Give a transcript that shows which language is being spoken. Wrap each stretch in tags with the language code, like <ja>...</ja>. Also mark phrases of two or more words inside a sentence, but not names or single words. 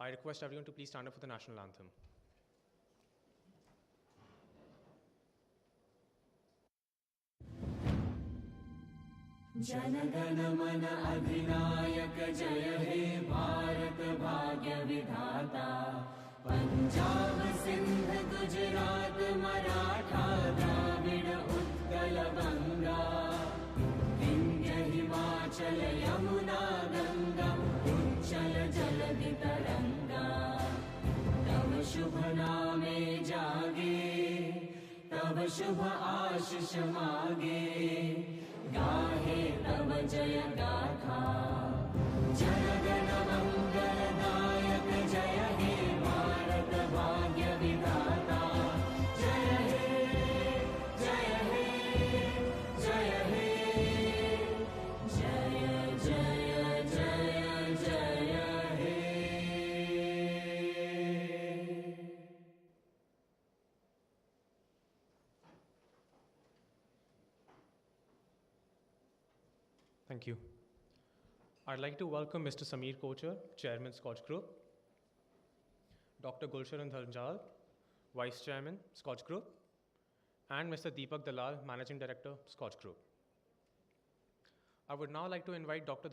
<en>I request everyone to please stand up for the national anthem.</en> <bn>জনগণ মন অধিনায়ক জয় হে ভারত ভাগ্য বিধাতা পঞ্জাব সিন্ধ গুজরাট মরাঠা দ্রাবিড় উৎকল গঙ্গা বিন্ধ্য হিমাচল যমুনা গঙ্গা উচ্চল জলধি তরঙ্গা তব শুভ নামে জাগে তব শুভ আশিস মাগে গাহে তব জয় গাথা জনগণ মঙ্গলদায়ক জয় হে ভারত ভাগ্য বিধাতা জয় হে জয় হে জয় হে জয় জয় জয় জয় হে।</bn> <en>Thank you. I'd like to welcome Mr. Sameer Kochar, Chairman, SKOCH Group, Dr. Gulsharan Dhanjal, Vice Chairman, SKOCH Group, and Mr. Deepak Dalal, Managing Director, SKOCH Group. I would now like to invite Dr.</en>